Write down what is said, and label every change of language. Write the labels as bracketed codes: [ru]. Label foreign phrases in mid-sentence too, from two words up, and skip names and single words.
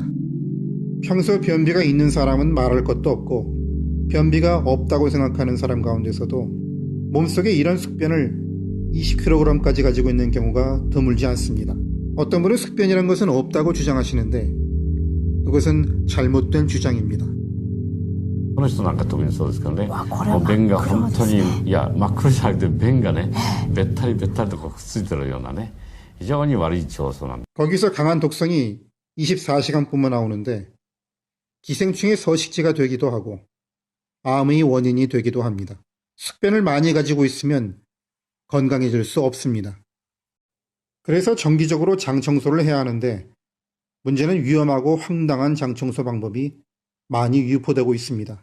[ko] 평소 변비가 있는 사람은 말할 것도 없고 변비가 없다고 생각하는 사람 가운데서도 몸속에 이런 숙변을 20kg까지 가지고 있는 경우가 드물지 않습니다. 어떤 분은 숙변이란 것은 없다고 주장하시는데 그것은 잘못된 주장입니다. [ja] この人なんか特にそうですけどね、もう便が本当に、いや、真っ黒じゃなくて便がね、べったりべったりとくっついてるようなね、非常に悪い腸素なんです。 [ko] 거기서 강한 독성이 24시간 뿜어 나오는데 기생충의 서식지가 되기도 하고 암의 원인이 되기도 합니다. 숙변을 많이 가지고 있으면 건강해질 수 없습니다. 그래서 정기적으로 장 청소를 해야 하는데 문제는 위험하고 황당한 장 청소 방법이 많이 유포되고 있습니다.